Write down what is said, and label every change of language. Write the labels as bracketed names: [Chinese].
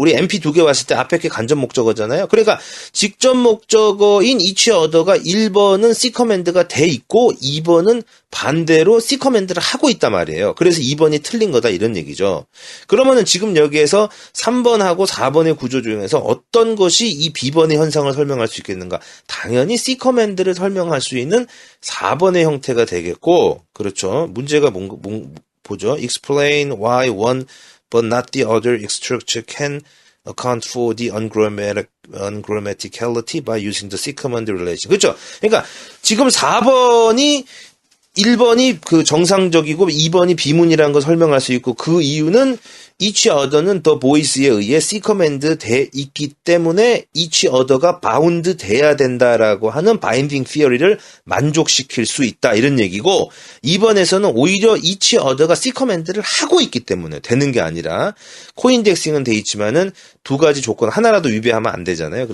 [Korean] 우리 MP 두 개 왔을 때 앞에 게 간접 목적어잖아요. 그러니까 직접 목적어인 each other가 1번은 시커맨드가 돼 있고 2번은 반대로 시커맨드를 하고 있단 말이에요. 그래서 2번이 틀린 거다 이런 얘기죠. 그러면은 지금 여기에서 3번하고 4번의 구조 중에서 어떤 것이 이 B번의 현상을 설명할 수 있겠는가? 당연히 시커맨드를 설명할 수 있는 4번의 형태가 되겠고 그렇죠. 문제가 보죠. [English] Explain why one but not the other structure can account for the ungrammaticality by using the second relation. [Korean] 그렇죠? 그러니까 지금 4번이 1번이 그 정상적이고 2번이 비문이라는 걸 설명할 수 있고 그 이유는 each other는 the voice에 의해 C command 돼 있기 때문에 each other가 bound 돼야 된다라고 하는 binding theory를 만족시킬 수 있다 이런 얘기고 2번에서는 오히려 each other가 C command를 하고 있기 때문에 되는 게 아니라 코인덱싱은 돼 있지만은 두 가지 조건 하나라도 위배하면 안 되잖아요.